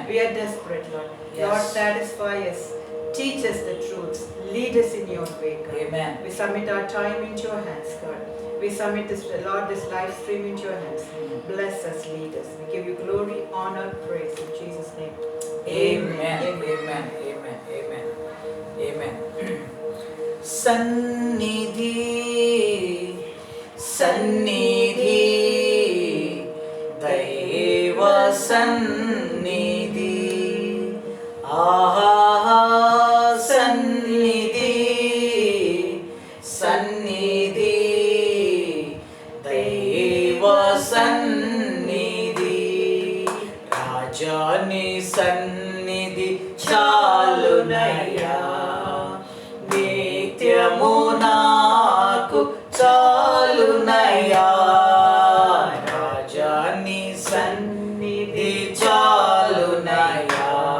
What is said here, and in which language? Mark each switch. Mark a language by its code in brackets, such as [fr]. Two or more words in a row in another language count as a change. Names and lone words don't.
[en] We are desperate, Lord. Yes. Lord, satisfy us, teach us the truths, lead us in your way, God. Amen. We submit our time into your hands, God. We submit this, Lord, this live stream into your hands. Bless us, lead us. We give you glory, honor, praise in Jesus' name. Amen. Amen. Amen. Amen. Amen. [te] సన్నిధి, సన్నిధి, దైవ సన్నిధి, ఆహా సన్నిధి, సన్నిధి, దైవ సన్నిధి, రాజా నీ సన్నిధి చాలునయ్యా, నిత్యము నాకు చాలునయ్యా, రాజా నీ సన్నిధి చాలునయ్యా,